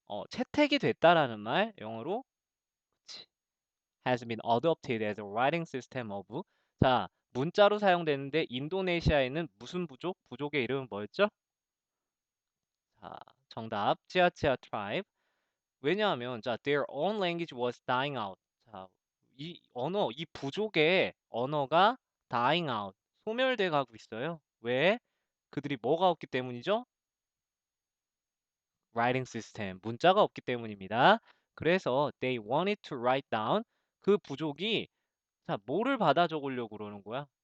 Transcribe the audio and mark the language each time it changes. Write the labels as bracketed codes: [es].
[ko] 채택이 됐다라는 말 영어로 그치. [en] has been adopted as a writing system of. [ko] 자, 문자로 사용되는데 인도네시아에는 무슨 부족? 부족의 이름은 뭐였죠? 자, 정답. 치아치아 트라이브. 왜냐하면 자 [en] their own language was dying out. [ko] 자, 이 언어, 이 부족의 언어가 [en] dying out, [ko] 소멸돼 가고 있어요. 왜? 그들이 뭐가 없기 때문이죠? writing system, 문자가 없기 때문입니다. 그래서 [en] they wanted to write down [ko] 그 부족이 자 뭐를 받아 적으려고 그러는 거야?